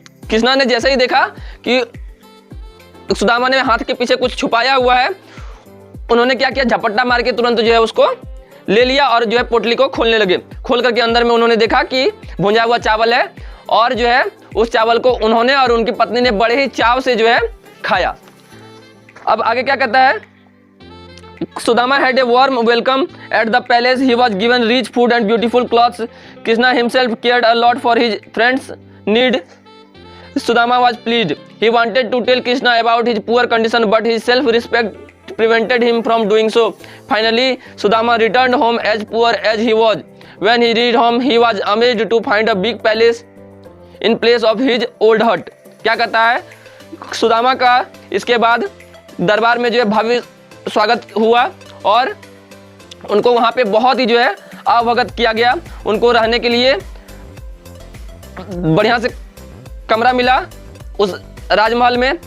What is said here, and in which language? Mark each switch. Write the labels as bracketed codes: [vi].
[hi] कृष्णा ने जैसे ही देखा कि सुदामा ने हाथ के पीछे कुछ छुपाया हुआ है, उन्होंने क्या किया, झपट्टा मार के तुरंत जो है उसको ले लिया और जो है पोटली को खोलने लगे। खोल करके अंदर में उन्होंने देखा कि भुंजा हुआ चावल है और जो है उस चावल को उन्होंने और उनकी पत्नी ने बड़े ही चाव से जो है खाया। अब आगे क्या कहता है, [en] Sudama had a warm welcome at the palace. He was given rich food and beautiful clothes. Krishna himself cared a lot for his friends' need. Sudama was pleased. He wanted to tell Krishna about his poor condition, but his self-respect prevented him from doing so. Finally, Sudama returned home as poor as he was. When he reached home, he was amazed to find a big palace in place of his old hut. [hi] क्या कहता है, सुदामा का इसके बाद दरबार में जो है भव्य स्वागत हुआ और उनको वहाँ पे बहुत ही जो है अवगत किया गया। उनको रहने के लिए बढ़िया से कमरा मिला उस राजमहल में।